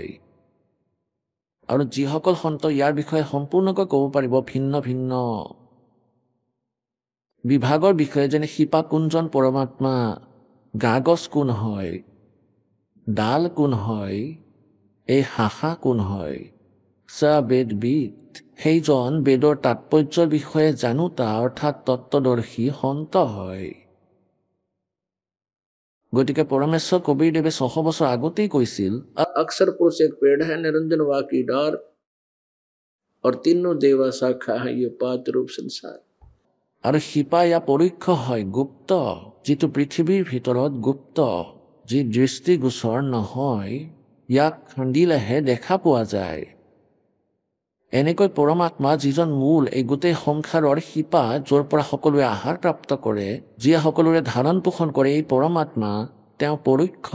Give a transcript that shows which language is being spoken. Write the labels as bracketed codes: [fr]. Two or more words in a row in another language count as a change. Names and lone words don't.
[as] আৰু যিসকল সন্ত ইয়াৰ বিষয়ে সম্পূৰ্ণকৈ ক'ব পাৰিব, ভিন্ন ভিন্ন বিভাগৰ বিষয়ে, যেনে শিপা কোনজন পৰমাত্মা, গাগছ কোন হয়, ডাল কোন হয়, এই শাখা কোন হয়, বেদবিদ, সেইজন বেদৰ তাৎপৰ্যৰ বিষয়ে জানোতা অৰ্থাৎ তত্ত্বদৰ্শী সন্ত হয়। গতিকে পৰমেশ্বৰ কবীৰদেৱে 600 বছৰ আগতেই কৈছিল, [hi] अक्षर पुरुष एक पेड़ है निरंजन वाकी डार और तीनों देवा शाखा है ये पांच रूप संसार। [as] আৰু শিপা ইয়া পৰোক্ষ হয়, গুপ্ত, যিটো পৃথিৱীৰ ভিতৰত গুপ্ত, যি দৃষ্টিগোচৰ নহয়, ইয়াক খান্দিলেহে দেখা পোৱা যায়। এনেকৈ পৰমাত্মা যিজন মূল, এই গোটেই সংসাৰৰ শিপা, য'ৰ পৰা সকলোৱে আহাৰ প্ৰাপ্ত কৰে, যিয়ে সকলোৰে ধাৰণ পোষণ কৰে, এই পৰমাত্মা তেওঁ পৰোক্ষ।